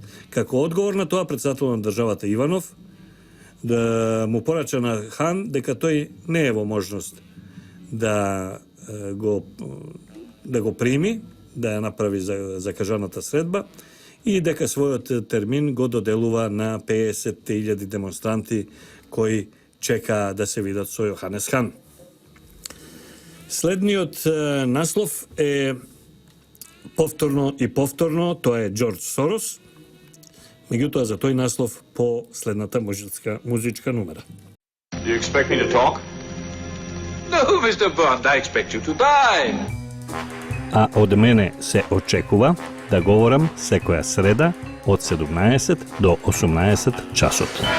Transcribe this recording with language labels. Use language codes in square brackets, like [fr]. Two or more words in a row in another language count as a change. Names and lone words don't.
[mk] Како одговор на тоа, председател на државата Иванов да му порача на Хан дека тој не е во можност да го прими, да ја направи закажаната средба и дека својот термин го доделува на 50.000 демонстранти кои чека да се видат со Јоханес Хан. Следниот наслов е повторно, тоа е Џорџ Сорос. Меѓутоа за тој наслов по следната музичка numera. [en] You expect me to talk? No, Mr. Bond, I expect you to die. [mk] А од мене се очекува да говорам секоја среда од 17 до 18 часот.